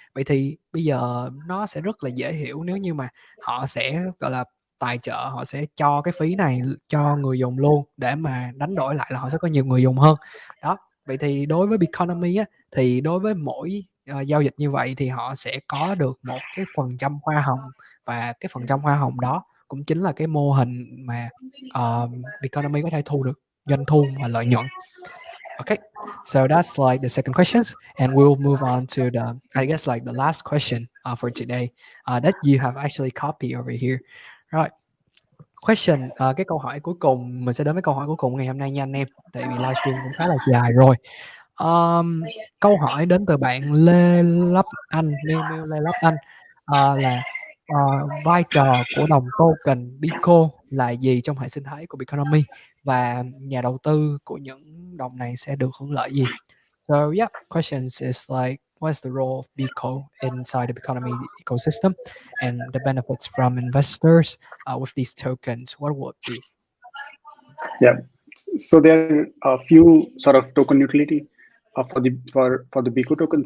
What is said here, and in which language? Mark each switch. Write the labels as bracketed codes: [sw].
[vi] Vậy thì bây giờ nó sẽ rất là dễ hiểu nếu như mà họ sẽ, gọi là, tài trợ, họ sẽ cho cái phí này cho người dùng luôn, để mà đánh đổi lại là họ sẽ có nhiều người dùng hơn. Đó, vậy thì đối với Biconomy á, thì đối với mỗi, giao dịch như vậy thì họ sẽ có được một cái phần trăm hoa hồng, và cái phần trăm hoa hồng đó cũng chính là cái mô hình mà, Biconomy có thể thu được doanh thu và lợi nhuận. [en] Okay, so that's like the second questions, and we'll move on to the, I guess, like the last question for today that you have actually copied over here. Right. [vi] Question, cái câu hỏi cuối cùng, mình sẽ đến với câu hỏi cuối cùng ngày hôm nay nha anh em, tại vì livestream cũng khá là dài rồi. Câu hỏi đến từ bạn Lê Lấp Anh, mail Lê Lấp Anh, là vai trò của đồng token Bico là gì trong hệ sinh thái của Biconomy, và nhà đầu tư của những đồng này sẽ được hưởng lợi gì? [en] So yeah, questions is like, what's the role of Bico inside the Biconomy ecosystem, and the benefits from investors with these tokens, what would it be? Yeah. So there are a few sort of token utility for the Bico token.